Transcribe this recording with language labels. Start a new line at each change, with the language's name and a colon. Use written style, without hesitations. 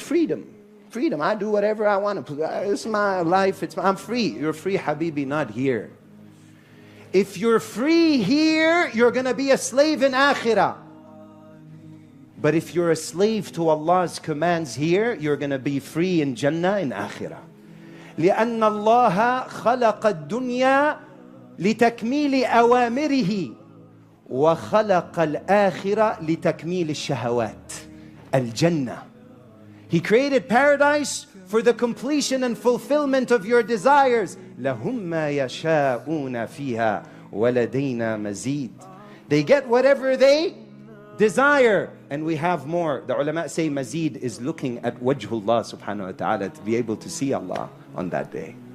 English: It's freedom. Freedom. I do whatever I want to. It's my life. I'm free. You're free, Habibi, not here. If you're free here, you're going to be a slave in Akhirah. But if you're a slave to Allah's commands here, you're going to be free in Jannah in Akhirah.
Arabic: لأن الله خلق الدنيا لتكميل أوامره وخلق الآخرة لتكميل الشهوات. Al-Jannah.
English: He created paradise for the completion and fulfillment of your desires.
Arabic: لَهُمْ مَا يَشَاءُونَ فِيهَا وَلَدَيْنَا مَزِيدٌ.
English: They get whatever they desire, and we have more. The ulama say mazid is looking at wajhullah subhanahu wa ta'ala, to be able to see Allah on that day.